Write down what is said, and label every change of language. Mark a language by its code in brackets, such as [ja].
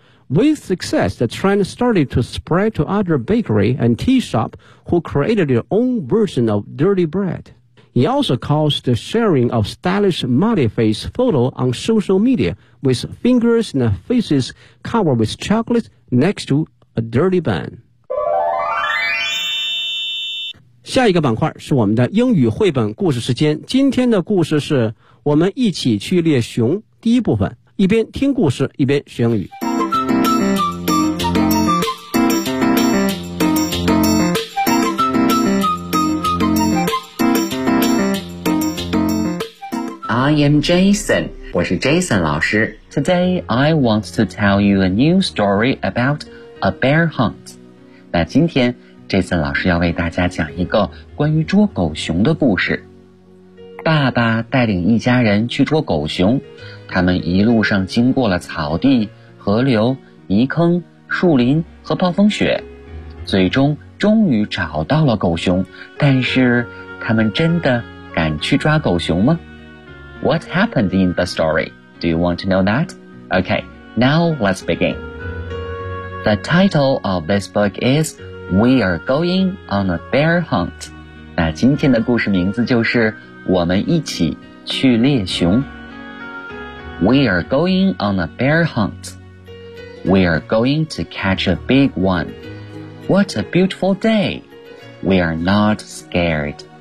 [en] With success, the trend started to spread to other bakery and tea shop who created their own version of dirty bread. It also caused the sharing of stylish muddy face photo on social media with fingers and faces covered with chocolate next to a dirty bun. [zh] 下一个板块是我们的英语绘本故事时间。今天的故事是我们一起去猎熊第一部分，一边听故事一边学英语。 [en] I am Jason. [zh] 我是 Jason 老师。 [en] Today, I want to tell you a new story about a bear hunt. [zh] 那今天 Jason 老师要为大家讲一个关于捉狗熊的故事。爸爸带领一家人去捉狗熊，他们一路上经过了草地、河流、泥坑、树林和暴风雪，最终终于找到了狗熊。但是他们真的敢去抓狗熊吗？ [en] What happened in the story? Do you want to know that? Okay, now let's begin. The title of this book is We Are Going on a Bear Hunt. [zh] 那今天的故事名字就是我们一起去猎熊。 [en] We are going on a bear hunt. We are going to catch a big one. What a beautiful day. We are not scared.